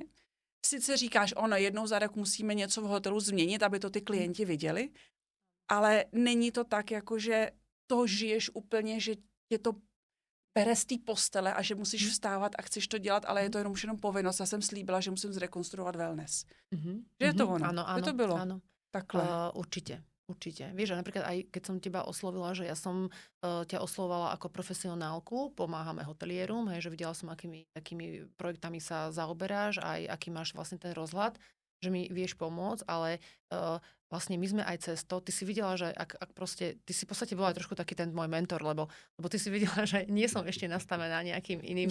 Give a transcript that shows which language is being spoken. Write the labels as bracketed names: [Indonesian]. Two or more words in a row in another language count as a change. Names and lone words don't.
[Czech] Sice říkáš, jednou za rok musíme něco v hotelu změnit, aby to ty klienti viděli, ale není to tak, jako že to žiješ úplně, že tě to bere z té postele a že musíš vstávat a chceš to dělat, ale je to jenom povinnost. Já jsem slíbila, že musím zrekonstruovat wellness. Že je to ono. [Slovak] Áno, [Czech] že to bylo. [Slovak] Áno. [Czech] Takhle. [Slovak] Určite. Vieš, napríklad aj keď som teba oslovila, že ja som ťa oslovovala ako profesionálku, pomáhame hotelierom, hej, že videla som, akými projektami sa zaoberáš, aj aký máš vlastne ten rozhľad, že mi vieš pomôcť, ale vlastne my sme aj cez to, ty si videla, že ak proste, ty si v podstate bola trošku taký ten môj mentor, lebo ty si videla, že nie som ešte nastavená nejakým iným